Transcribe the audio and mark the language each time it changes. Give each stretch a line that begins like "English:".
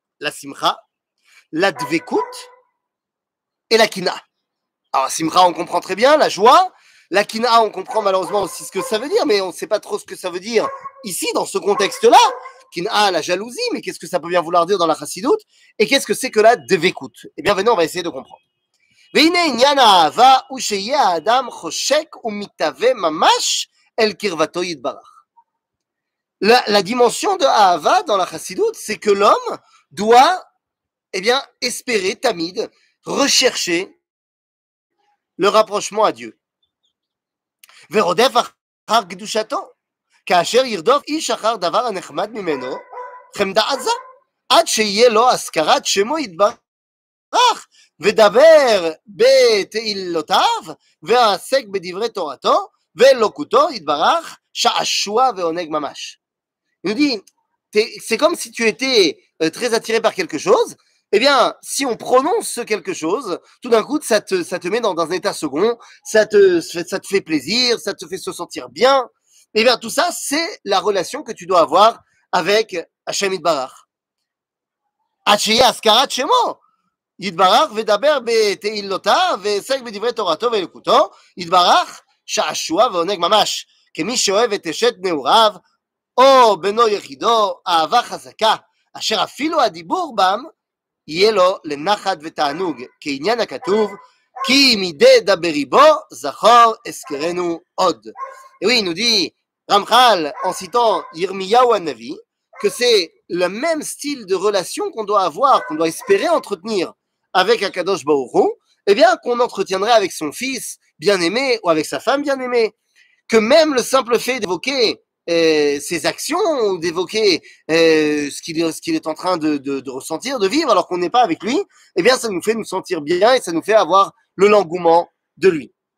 French: La Simcha, la Dvekut et la Kina. Alors, Simcha, on comprend très bien, la joie. La Kina, on comprend malheureusement aussi ce que ça veut dire, mais on ne sait pas trop ce que ça veut dire ici, dans ce contexte-là. Kina, la jalousie, mais qu'est-ce que ça peut bien vouloir dire dans la Chassidut? Et qu'est-ce que c'est que la Dvekut? Eh bien, venez, on va essayer de comprendre.
Hebrew: והנה עניין האהבה הוא שיהיה האדם חושק ומתהווה ממש אל קרבתו יתברך.
French: La dimension de Ahava dans la Chassidut, c'est que l'homme doit espérer, tamid, rechercher le rapprochement à Dieu.
Hebrew: ורודף אחר קדושתו, כאשר ירדוף איש אחר דבר הנחמד ממנו, חמדה עזה, עד שיהיה לו הזכרת שמו יתברך, ודבר בתהילותיו, ועסק בדברי תורתו, ואלוקותו יתברך, שעשוע ועונג ממש.
French: Il nous dit, c'est comme si tu étais très attiré par quelque chose. Eh bien, si on prononce ce quelque chose, tout d'un coup, ça te met dans un état second, ça te fait plaisir, ça te fait se sentir bien. Eh bien, tout ça, c'est la relation que tu dois avoir avec Hashem Yitbarach.
Hebrew: Acheye askarat shemo. יתברך ודבר בתהילותיו ועסק בדברי תורתו ואלוקותו, יתברך שעשוע ועונג ממש, כמי שאוהב את אשת נעוריו או בנו יחידו, אהבה חזקה, אשר אפילו הדיבור בם יהיה לו לנחת ותענוג, כעניין הכתוב, כי מדי דברי בו זכור אזכרנו עוד.
French: Et oui, il nous dit Ramchal, en citant Yirmiyahu Hanavi, que c'est le même style de relation qu'on doit avoir, qu'on doit espérer entretenir avec Akadosh Baruch Hu, eh bien, qu'on entretiendrait avec son fils bien-aimé ou avec sa femme bien-aimée. Que même le simple fait d'évoquer ses actions ou d'évoquer ce qu'il est en train de ressentir, de vivre, alors qu'on n'est pas avec lui, eh bien, ça nous fait nous sentir bien et ça nous fait avoir le l'engouement de lui.